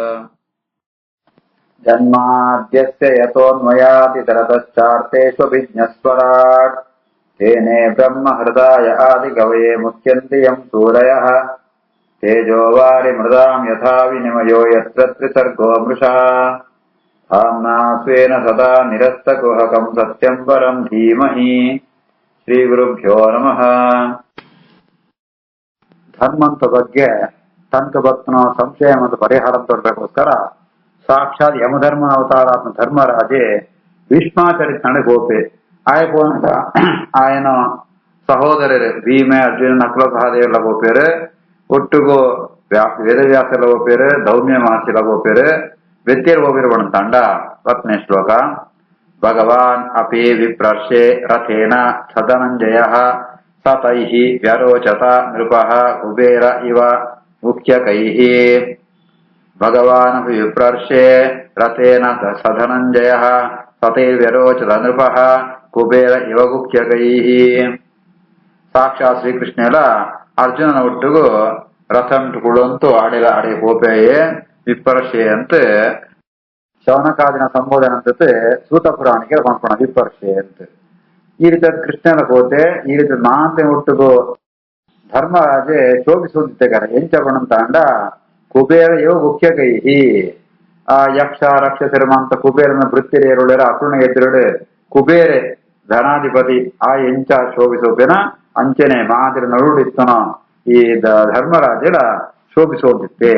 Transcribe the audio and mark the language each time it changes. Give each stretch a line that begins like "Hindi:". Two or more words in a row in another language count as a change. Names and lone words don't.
Sanskrit: जन्माद्यस्य यतोऽन्वयातितरतश्चार्तेष्वभिज्ञस्वराट् तेने ब्रह्महृदाय आदिकवये मुह्यन्ति यम् सूरयः तेजो वारिमृदाम् यथा विनिमयो यत्र त्रिसर्गो मृषा धाम्ना स्वेन सदा निरस्तकुहकम् सत्यम् परम् धीमहि। ಶ್ರೀಗುರುಭ್ಯೋ ನಮಃ.
Tulu: ಧರ್ಮಂತ ಬಗ್ಗೆ ಸಂತ ಭಕ್ತನ ಸಂಶಯ ಮತ್ತು ಪರಿಹಾರ ತೋರ್ಬೇಕೋಸ್ಕರ ಸಾಕ್ಷಾತ್ ಯಮಧರ್ಮನ ಅವತಾರಾತ್ಮ ಧರ್ಮರಾಜೆ ಭೀಷ್ಮಾಚರಿತ ಗೋಪೆ ಆಯ್ಕೊಂಡ ఆయన ಸಹೋದರರು ಭೀಮ ಅರ್ಜುನ ನಕಲ ಸಹದೇವರ ಗೋಪೇರು ಒಟ್ಟಿಗೂ ವೇದವ್ಯಾಸರ ಗೋಪೇರು ದೌಮ್ಯ ಮಹರ್ಷಿಲ ಗೋಪೇರು ವ್ಯತ್ಯರ್ ಗೋಪೇರು ಬಂಡ 10ನೇ ಶ್ಲೋಕ.
Sanskrit: ಭಗವಾನ್ ಅಪಿ ವಿಪ್ರರ್ಷೆ ರಥೇನ ಸಧನಂಜಯಃ ಸತೈಃ ವ್ಯರೋಚತ ನೃಪಃ ಕುಬೇರ ಇವ ಮುಖ್ಯಕೈಃ. ಭಗವಾನ್ ಅಪಿ ವಿಪ್ರರ್ಷೆ ರಥೇನ ಸಧನಂಜಯಃ ಸತೈರ್ವ್ಯರೋಚತ ನೃಪಃ ಕುಬೇರ ಇವ ಮುಖ್ಯಕೈಃ.
Tulu: ಸಾಕ್ಷಾತ್ ಶ್ರೀಕೃಷ್ಣ ಅರ್ಜುನನ ಒಟ್ಟಿಗೂ ರಥಂ ತುಳುಂತು ಆಡಿಲ ಆಡಿ ಗೋಪೆಯೇ ವಿಪ್ರರ್ಷೆ ಅಂತ ಶೌನಕಾದಿನ ಸಂಬೋಧನೆ ಅಂತ ಸೂತ ಪುರಾಣಿಗೆ ಕೊಂಡ್ಕೊಳ ವಿಪರ್ಷೆ ಅಂತ. ಈ ರೀತಿ ಕೃಷ್ಣನ ಕೋತೆ ಈ ರೀತಿ ಮಾಂತೆ ಒಟ್ಟಿಗೂ ಧರ್ಮರಾಜೆ ಶೋಭಿಸುತ್ತಿದ್ದಾರೆ ಎಂಚ ಬಣಂತ ಅಂಡ
Sanskrit: ಕುಬೇರ ಇವ ಮುಖ್ಯ ಕೈಹಿ.
Tulu: ಆ ಯಕ್ಷ ರಕ್ಷಸಿರಮಂತ ಕುಬೇರನ ವೃತ್ತಿರೇರುಳರ ಅಪೂರ್ಣ ಎದುರುಡು ಕುಬೇರೆ ಧನಾಧಿಪತಿ ಆ ಎಂಚ ಶೋಭಿಸೋಪೇನ ಅಂಚನೆ ಮಾದಿರ ನರುಡಿಸ್ತನ ಈ ಧರ್ಮರಾಜರ ಶೋಭಿಸೋದಿತ್ತೆ.